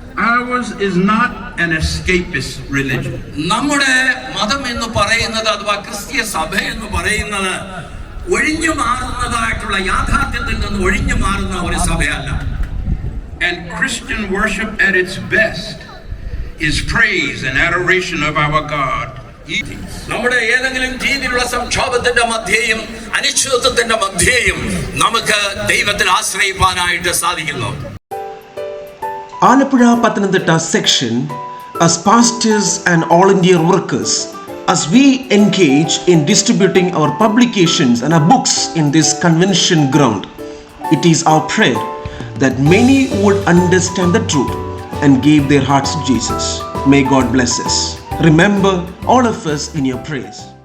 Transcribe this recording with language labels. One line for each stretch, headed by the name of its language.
English: Ours is not an escapist religion.
Malayalam: നമ്മുടെ മതം എന്ന് പറയുന്നത് അഥവാ ക്രിസ്തീയ സഭ എന്ന് പറയുന്നത് ഒഴിഞ്ഞു മാറുന്നതായിട്ടുള്ള യാഥാർത്ഥ്യത്തിൽ നിന്ന് ഒഴിഞ്ഞു മാറുന്ന ഒരു സഭയല്ല.
English: And Christian worship at its best is praise and adoration of our God.
Malayalam: നമ്മുടെ ഏതെങ്കിലും രീതിയിലുള്ള സംക്ഷോഭത്തിന്റെ മധ്യേയും അനിശ്ചിതത്വത്തിന്റെ മധ്യേയും നമുക്ക് ദൈവത്തിൽ ആശ്രയിക്കാനായിട്ട് സാധിക്കുന്നു.
English: Alappuzha Pathanamthitta section, as pastors and all India workers, as we engage in distributing our publications and our books in this convention ground, it is our prayer that many would understand the truth and give their hearts to Jesus. May God bless us. Remember all of us in your prayers.